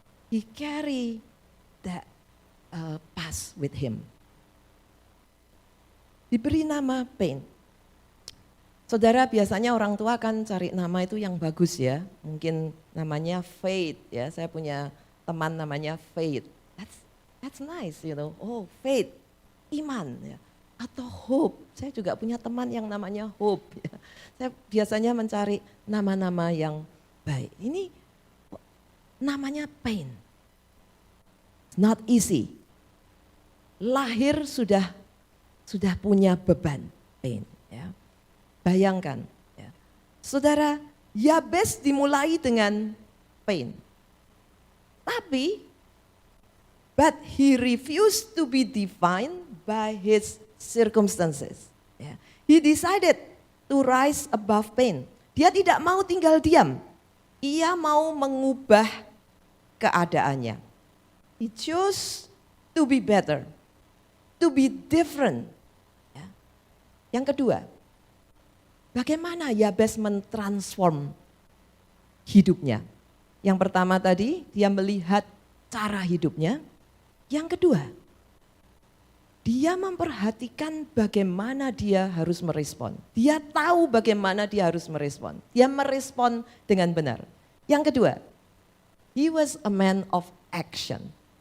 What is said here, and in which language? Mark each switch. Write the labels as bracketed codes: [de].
[en] He carry that past with him. [id] Diberi nama pain. Saudara, biasanya orang tua kan cari nama itu yang bagus ya. Mungkin namanya Faith ya. Saya punya teman namanya Faith. [en] That's nice, you know. [id] Oh, faith, iman ya. Atau hope. Saya juga punya teman yang namanya Hope ya. Saya biasanya mencari nama-nama yang baik. Ini namanya pain. [en] Not easy. [id] Lahir sudah punya beban pain ya. Bayangkan, ya. Saudara, Yabes dimulai dengan pain. [en] Tapi, but he refused to be defined by his circumstances. Ya. He decided to rise above pain. [id] Dia tidak mau tinggal diam. Ia mau mengubah keadaannya. [en] He chose to be better, to be different. [id] Ya. Yang kedua, bagaimana Yabes mentransform hidupnya? Yang pertama tadi, dia melihat cara hidupnya. Yang kedua, dia memperhatikan bagaimana dia harus merespon. Dia tahu bagaimana dia harus merespon. Dia merespon dengan benar. Yang kedua, [en] he was a man of action.